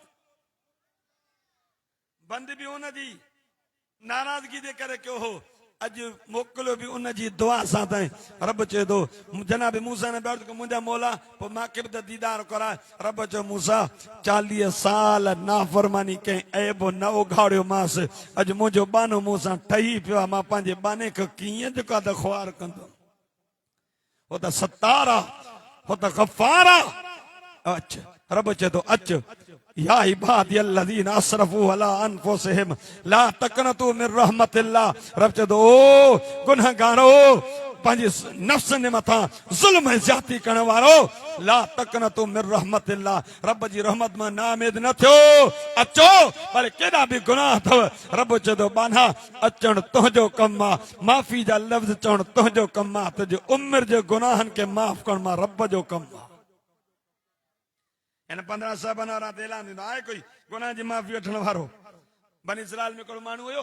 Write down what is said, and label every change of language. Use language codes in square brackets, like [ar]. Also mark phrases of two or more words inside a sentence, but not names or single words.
[sd] बंद भी उन जी नाराज़गी जे करे कयो हो अज मोकलो भी उन जी दुआ सां ताईं रब चए थो जनाब मूसा ने अर्ज़ कयो मुंहिंजा मौला पोइ मूंखे बि त दीदार कराए रब चयो मूसा 40 साल नाफरमानी कई ऐब न उघाड़ियो मांसि अॼु मुंहिंजो बानो मूंसां ठही पियो आहे मां पंहिंजे बाने खे कीअं जेका त ख्वार कंदुमि हो त सत्तार आहे हो त गफ़ार आहे। अच रब चए थो अच [ar] يا عبادي الذين أسرفوا على أنفسهم لا تقنطوا من رحمة الله [sd] रब चए थो ओ गुनहगारो पंहिंजे नफ्स ने मथां ज़ुल्म ज़्यादती करण वारो [ar] لا تقنطوا من رحمة الله [sd] रब जी रहमत मां नाउमीद न थियो अचो भले केॾा बि गुनाह अथव रब चए थो बाना अचण तुंहिंजो कमु आहे माफ़ी जा लफ़्ज़ चवण तुंहिंजो कमु आहे तुंहिंजे उमिरि जे गुनाहनि खे माफ़ करण मां रब जो कमु आहे। इन 15 साहबनि वारा ऐलान थींदो आहे कोई गुनाह जी माफ़ी वठण वारो बनी इस्राइल में हिकिड़ो माण्हू हुयो